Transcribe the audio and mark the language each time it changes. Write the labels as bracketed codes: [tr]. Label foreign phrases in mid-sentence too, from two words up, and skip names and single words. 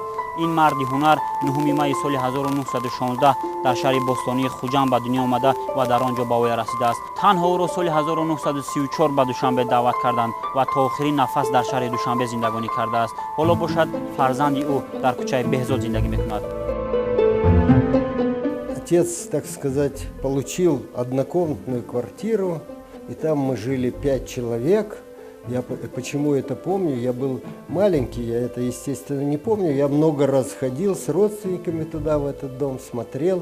[tg] ин марди ҳунар 9 майи соли 1916 дар шаҳри бостонии хуҷанд ба дунё омада ва дар он ҷо ба воя расидааст. танҳо ӯро соли 1934 ба Душанбе даъват карданд ва то охирин нафас дар шаҳри Душанбе зиндагонӣ кардааст. ҳоло бошад фарзанди ӯ дар кӯчаи Беҳзод зиндагӣ мекунад. [ru] Отец, так сказать, получил однокомнатную квартиру, и там мы жили 5 человек. Я почему это помню? Я был маленький, я это, естественно, не помню. Я много раз ходил с родственниками туда, в этот дом, смотрел.